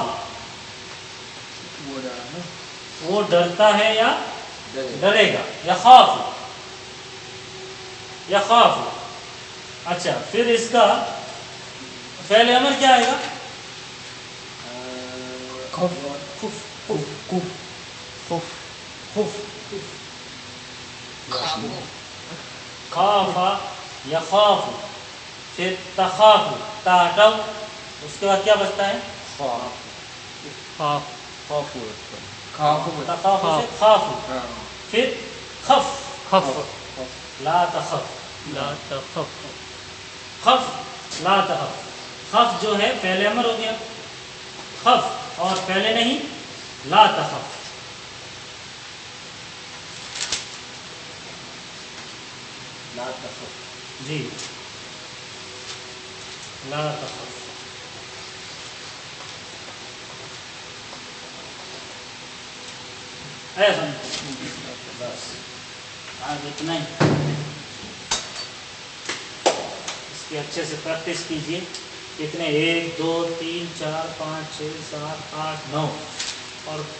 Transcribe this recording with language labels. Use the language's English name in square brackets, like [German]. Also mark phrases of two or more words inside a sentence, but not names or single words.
[Hindi] वो डरा ना वो डरता है या डरेगा, [Arabic] يخاف، يخاف. [Hindi] अच्छा, फिर इसका पहले अमर क्या आएगा? [Arabic] خوف خف, خف خف خف، خف, خافوا, خاف، يخاف, [Hindi] फिर तखाफु, ता हटाओ, उसके बाद क्या बचता है? [Arabic] خاف خافوا خافوا [Hindi] तखाफु से खाफु, हाँ फिर खफ, [Arabic] خف لا تخف, لا تخف خف، لا تخف. [Hindi] खफ जो है पहले अमर हो गया, खफ, और पहले नहीं, [Arabic] لا تخف. لا تخف, [Hindi] जी, [Arabic] لا تخف. [Hindi] है समझ? बस आज इतना ही। इसकी अच्छे से प्रैक्टिस कीजिए। कितने? 1 2 3 4 5 6 7 8 9 और